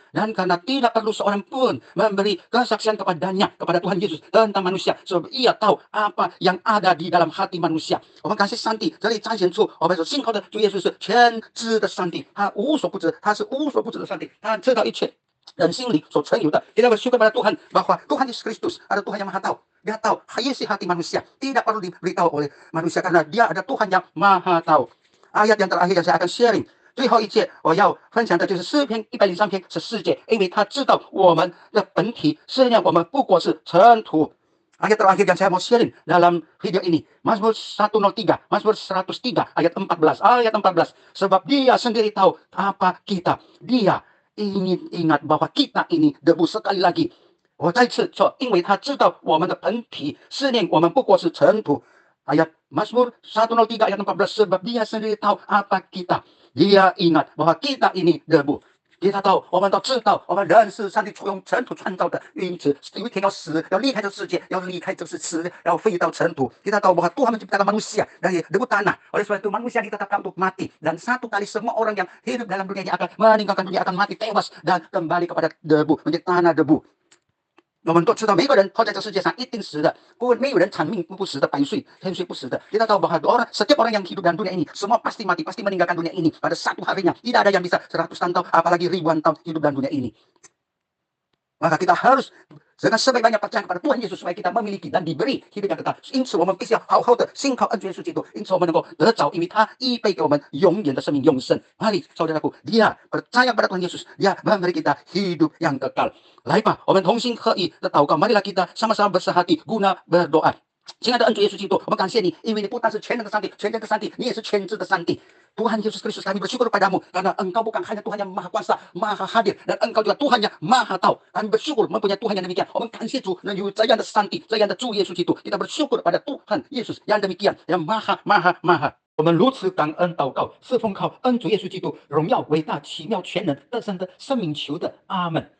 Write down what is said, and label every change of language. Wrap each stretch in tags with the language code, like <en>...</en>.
<id>Dan karena tidak perlu seorang pun memberi kesaksian kepadanya, kepada Tuhan Yesus tentang manusia. Sebab ia tahu apa yang ada di dalam hati manusia.</id> <zh>我们感谢上帝，这里彰显出我们所信靠的主耶稣是全知的上帝，他无所不知，他是无所不知的上帝，他知道一切。人心里所存有的,</zh> <id>kita bersyukur pada Tuhan bahwa Tuhan Yesus Kristus ada Tuhan yang maha tahu. Dia tahu isi hati manusia, tidak perlu diberitahu oleh manusia karena dia ada Tuhan yang maha tahu. Ayat yang terakhir yang saya akan sharing,</id> <zh>最后一节我要分享的就是诗篇103篇14节，因为他知道我们的本体，思念我们不过是尘土。</zh> <id>Ayat terakhir yang saya mau sharing dalam video ini, Mazmur 103, Mazmur 103 ayat 14, sebab dia sendiri tahu apa kita, dia ingin ingat bahwa kita ini debu. Sekali lagi</id> <zh>我再次说，因为他知道我们的本体，思念我们不过是尘土。</zh> <id>Ayat Mazmur 103 ayat 14, sebab dia sendiri tahu apa kita, dia ingat bahwa kita ini debu。 kita tahu，</id> <zh>我们都知道，我们人是上帝用尘土创造的，因此有一天要死，要离开这世界，要离开这世界，要飞到尘土。</zh> <id>kita tahu bahwa Tuhan menciptakan manusia dari debu tanah. Oleh sebab itu manusia ditetapkan untuk mati, dan satu kali semua orang yang hidup dalam dunia ini akan meninggalkan dunia, akan mati tewas dan kembali kepada debu, menjadi tanah debu。</id> <zh>我们都知道每个人活在这世界上一定死的，没有人长命不死的，百岁千岁不死的。</zh> <id>kita tahu bahwa setiap orang yang hidup dalam dunia ini semua pasti mati, pasti meninggalkan dunia ini pada satu harinya. Tidak ada yang bisa 100 tahun apalagi ribuan tahun hidup dalam dunia ini. Maka kita harus dengan sebaik-baiknya percaya kepada Tuhan Yesus supaya kita memiliki dan diberi hidup yang kekal。</id> <zh>因此我们必须要好好的信靠恩主耶稣基督，因此我们能够得着，因为他预备给我们永远的生命永生。</zh> <id>Mari saudaraku, dia percaya kepada Tuhan Yesus, dia memberi kita hidup yang kekal。</id> <zh>来吧，我们同心合意的祷告，</zh> <id>marilah kita sama-sama bersehati guna berdoa。</id> <zh>亲爱的恩主耶稣基督，我们感谢你，因为你不但是全能的上帝，全能的上帝，你也是全知的上帝。</zh> <id>Tuhan Yesus Kristus, kami bersyukur padamu karena Engkau bukan hanya Tuhan yang maha kuasa, maha hadir, dan Engkau juga Tuhan yang maha tahu. Kami bersyukur mempunyai Tuhan yang demikian.</id> <zh>我们感谢主，能有这样的上帝，这样的主耶稣基督。</zh> <id>kita bersyukur pada Tuhan Yesus yang demikian, yang maha maha。</id> <zh>我们如此感恩祷告，是奉靠恩主耶稣基督荣耀、伟大、奇妙、全能、得胜的生命求的，阿门。</zh>